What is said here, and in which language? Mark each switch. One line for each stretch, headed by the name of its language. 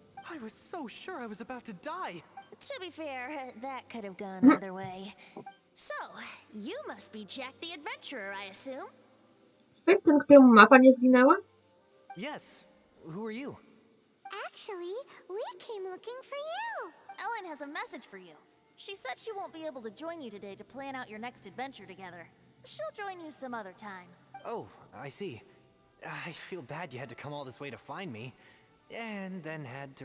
English: I was so sure I was about to die. To be fair, that could have gone either way. So, you must be Jack the Adventurer, I assume?
Polish: Czy to jest ten, któremu mapa nie zginęła?
English: Yes. Who are you? Actually, we came looking for you. Ellen has a message for you. She said she won't be able to join you today to plan out your next adventure together. She'll join you some other time. Oh, I see. I feel bad you had to come all this way to find me, and then had to